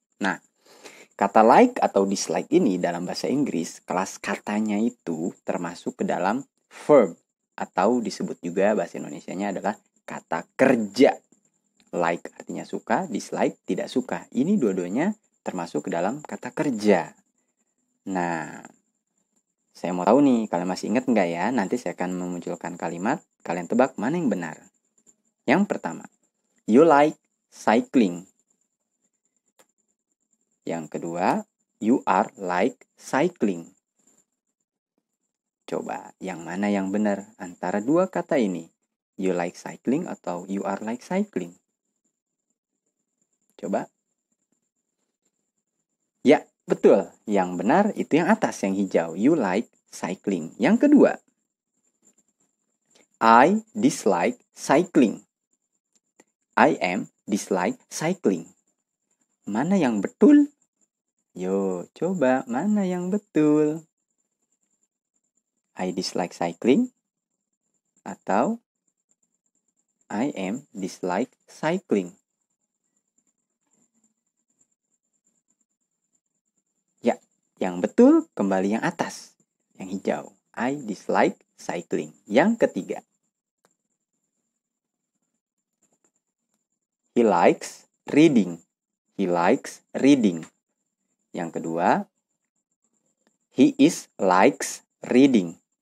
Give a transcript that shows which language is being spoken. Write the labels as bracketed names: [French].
[Indonesian] Nah, kata like atau dislike ini dalam bahasa Inggris, kelas katanya itu termasuk ke dalam verb, atau disebut juga bahasa Indonesianya adalah kata kerja. Like artinya suka, dislike tidak suka. Ini dua-duanya termasuk ke dalam kata kerja. Nah, saya mau tahu nih, kalian masih ingat nggak ya? Nanti saya akan memunculkan kalimat, kalian tebak mana yang benar. Yang pertama, [English] you like cycling. [Indonesian] Yang kedua, [English] you are like cycling. [Indonesian] Coba, yang mana yang benar antara dua kata ini? [English] You like cycling atau you are like cycling? [Indonesian] Coba. Ya, betul. Yang benar itu yang atas, yang hijau. [English] You like cycling. [Indonesian] Yang kedua, [English] I dislike cycling. I am dislike cycling. [Indonesian] Mana yang betul? Yo, coba mana yang betul? [English] I dislike cycling atau I am dislike cycling. [Indonesian] Ya, yang betul kembali yang atas, yang hijau. [English] I dislike cycling. [Indonesian] Yang ketiga, [English] he likes reading. He likes reading. [Indonesian] Yang kedua, [English] he is likes reading.